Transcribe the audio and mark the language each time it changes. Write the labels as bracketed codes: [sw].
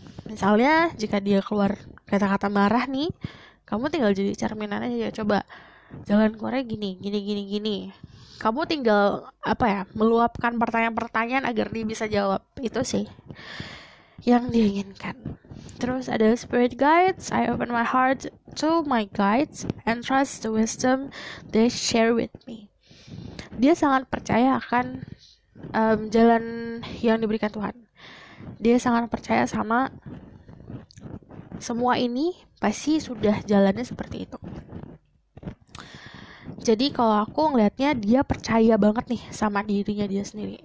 [id] Misalnya jika dia keluar kata-kata marah nih, kamu tinggal jadi cerminan aja, coba jalan keluarnya gini. Kamu tinggal meluapkan pertanyaan-pertanyaan agar dia bisa jawab. Itu sih yang dia inginkan. Terus ada spirit guides. [en] I open my heart to my guides and trust the wisdom they share with me. [id] Dia sangat percaya akan jalan yang diberikan Tuhan. Dia sangat percaya sama semua ini pasti sudah jalannya seperti itu. Jadi kalau aku ngelihatnya dia percaya banget nih sama dirinya dia sendiri.